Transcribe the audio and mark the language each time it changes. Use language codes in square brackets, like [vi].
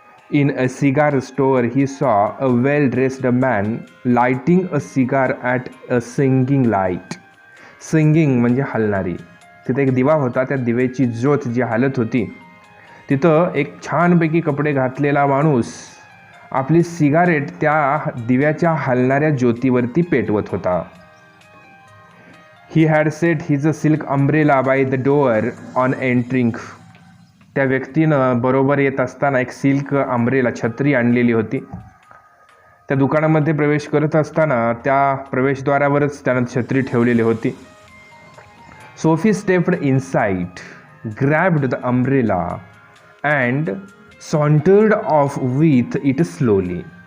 [en] In a cigar store he saw a well dressed man lighting a cigar at a singing light. [mr] Singing म्हणजे हलणारी. तिथे एक दिवा होता, त्या दिव्याची ज्योत जी हालत होती तिथं एक छानपैकी कपडे घातलेला माणूस आपली सिगारेट त्या दिव्याच्या हलणाऱ्या ज्योतीवरती पेटवत होता. [en] He had set his a silk umbrella by the door on entering. [mr] त्या व्यक्तीनं बरोबर येत असताना एक सिल्क अम्ब्रेला छत्री आणलेली होती. त्या दुकानामध्ये प्रवेश करत असताना त्या प्रवेशद्वारावरच त्यानं छत्री ठेवलेली होती. [en] Soapy stepped inside, grabbed the umbrella and sauntered off with it slowly.